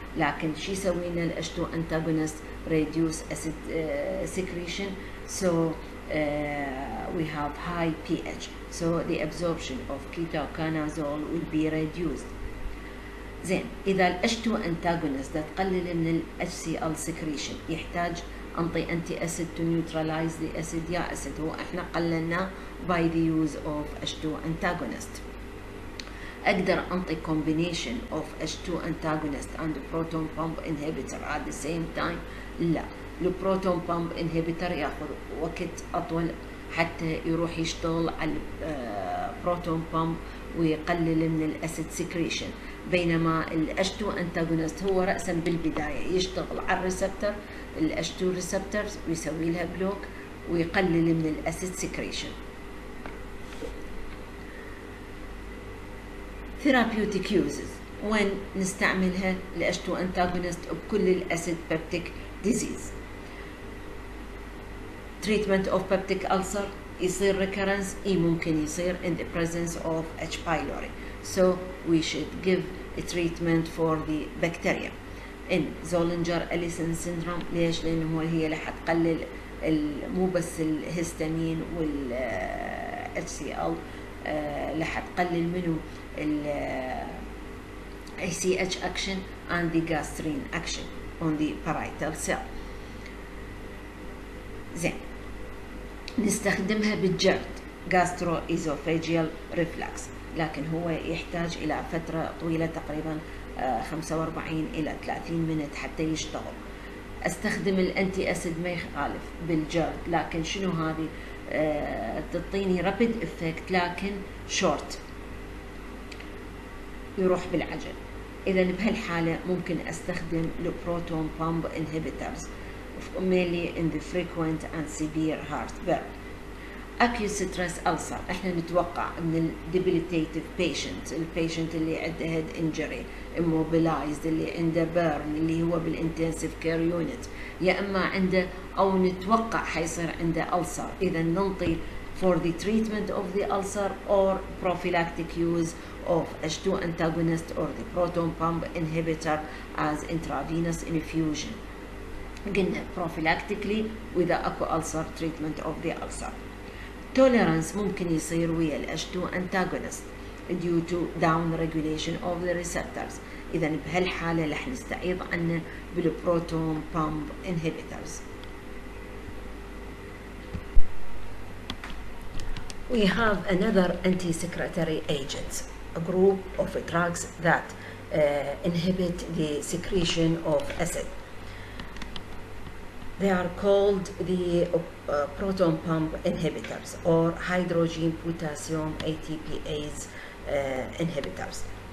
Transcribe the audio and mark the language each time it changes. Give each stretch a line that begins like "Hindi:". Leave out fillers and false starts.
Arabic: لكن شو يسوي لنا
English: ال H2 antagonist reduce acid secretion, so we have high pH, so the absorption of ketoconazole will be reduced.
Arabic: زين، إذا
English: ال H2 antagonist
Arabic: ده تقلل من
English: ال HCl secretion
Arabic: يحتاج أنطي
English: antacid to neutralize the acid يا acid،
Arabic: هو إحنا قللناه
English: by the use of H2 antagonist.
Arabic: أقدر أنطي
English: combination of H2 antagonist and proton pump inhibitor at the same time؟
Arabic: لا،
English: البروتون pump inhibitor
Arabic: ياخذ وقت أطول حتى يروح يشتغل على
English: البروتون بامب ويقلل من الأسيد سكريشن،
Arabic: بينما ال
English: H2 antagonist
Arabic: هو رأسا بالبداية يشتغل على
English: الريسبتر ال H2 receptors ويسوي لها بلوك ويقلل من الأسيد سكريشن. therapeutic uses
Arabic: وين نستعملها
English: ال H2 antagonist بكل الأسيد peptic disease. treatment of peptic ulcer
Arabic: يصير
English: recurrence،
Arabic: ممكن يصير
English: in the presence of H. pylori, so we should give a treatment for the bacteria. in Zollinger-Ellison syndrome،
Arabic: ليش؟ لأنه هي رح تقلل مو بس الهستامين وال HCl، رح تقلل منه
English: ال ACH action and the gastrin action on the parietal cell.
Arabic: زين، نستخدمها بالجرد
English: gastroesophageal reflux،
Arabic: لكن هو يحتاج إلى فترة طويلة تقريبا 45 إلى 30 منت حتى يشتغل. استخدم الانتي اسيد ما يخالف بالجلد، لكن شنو هذه؟ تعطيني رابيد افكت لكن شورت، يروح بالعجل. اذا بهالحاله ممكن استخدم
English: البروتون pump inhibitors mainly in the frequent and severe heartburn. acute stress ulcer،
Arabic: احنا نتوقع من
English: debilitative patient، البيشنت
Arabic: اللي عنده
English: head injury immobilized، اللي عنده burn،
Arabic: اللي هو
English: بالانتنسيف care unit,
Arabic: يا اما عنده او نتوقع حيصير عنده ulcer، اذا ننطي
English: for the treatment of the ulcer or prophylactic use of H2 antagonist or the proton pump inhibitor as intravenous infusion.
Arabic: قلنا
English: prophylactically
Arabic: وإذا أكو
English: ulcer treatment of the ulcer. tolerance ممكن يصير ويا ال H2 antagonist due to down regulation of the receptors.
Arabic: إذا بهالحالة رح نستعيض عنه بالبروتون pump inhibitors.
English: We have another anti-secretory agents, a group of drugs that inhibit the secretion of acid. They are called the proton pump inhibitors or hydrogen potassium ATPase inhibitors.